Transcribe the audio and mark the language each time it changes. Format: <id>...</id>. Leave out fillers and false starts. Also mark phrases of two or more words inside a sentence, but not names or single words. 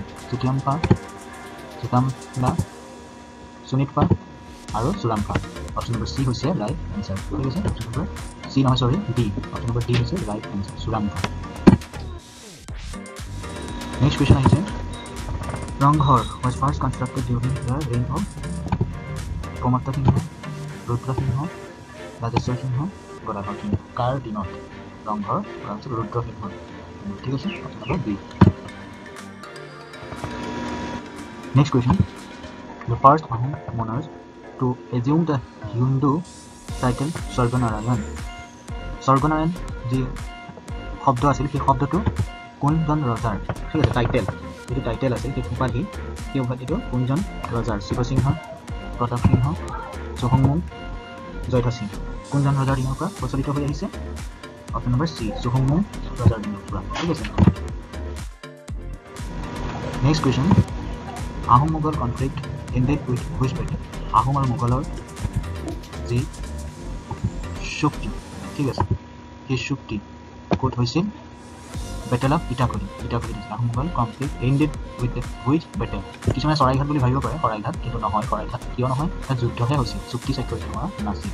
<as>চুতিয়াম্পা, চুতাম্পা, সুনিতপা আৰু চুৰাম্পা।</as> <en>option number C হৈছে right answer.</en> <as>ঠিক আছে,</as> <en>option number C নহয়, sorry D, option number D হৈছে right answer চুৰাম্পা। next question আহিছে, ৰংঘৰ was first constructed during the reign of প্ৰমত্ত সিংহ, ৰুদ্ৰ সিংহ, ৰাজেশ্বৰ সিংহ, গদাধৰ সিংহ।</en> <as>কাৰ দিনত ৰংঘৰ কৰা হৈছিল? ৰুদ্ৰ সিংহ। ঠিক আছে,</as> <en>option number B. next question, the first Ahom monarch to assume the Hindu title স্বৰ্গনাৰায়ণ।</en> <as>স্বৰ্গনাৰায়ণ যি শব্দ আছিল, সেই শব্দটো কোনজন ৰজাৰ? ঠিক আছে, টাইটেল যিটো টাইটেল আছিল, সেই উপাধি, সেই উপাধিটো কোনজন ৰজাৰ? শিৱসিংহ, প্ৰতাপ সিংহ, চুহুংমুং, জয়ধ্বজ সিংহ। কোনজন ৰজাৰ দিনৰ পৰা প্ৰচলিত হৈ আহিছে?</as> <en>option number C</en> <as>চুহুংমুং ৰজাৰ দিনৰ পৰা। ঠিক আছে,</as> <en>next question, Ahom Mughal conflict ended with which battle?</en> <as>আহোম আৰু মোগলৰ যি চুক্তি, ঠিক আছে, সেই চুক্তি ক'ত হৈছিল?</as> <en>battle of ইটাখুলি, ইটাখুলি দিছিল। Ahom Mughal conflict ended with battle.</en> <as>কিছুমানে শৰাইঘাট বুলি ভাবিব পাৰে, শৰাইঘাট, কিন্তু নহয়। শৰাইঘাট কিয় নহয়? তাত যুদ্ধহে হৈছিল, চুক্তি স্বাক্ষৰিত হোৱা নাছিল।</as>